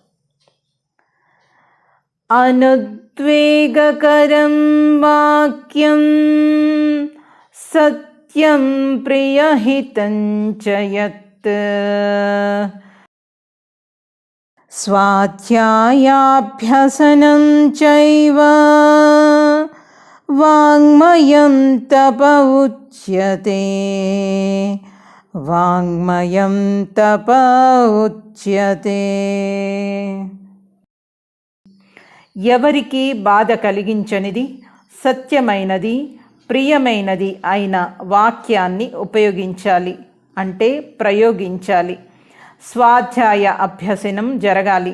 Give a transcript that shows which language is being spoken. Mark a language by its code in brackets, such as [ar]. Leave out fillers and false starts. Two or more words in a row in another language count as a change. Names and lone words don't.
[sa] అనుద్వేగకరం వాక్యం సత్యం ప్రియహితం చ యత్ స్వాధ్యాయాభ్యసనం చైవ వాంగ్మయం తప ఉచ్యతే, వాంగ్మయం తప ఉచ్యతే. [te] ఎవరికి బాధ కలిగించనిది, సత్యమైనది, ప్రియమైనది అయిన వాక్యాన్ని ఉపయోగించాలి, అంటే ప్రయోగించాలి. స్వాధ్యాయ అభ్యసనం జరగాలి.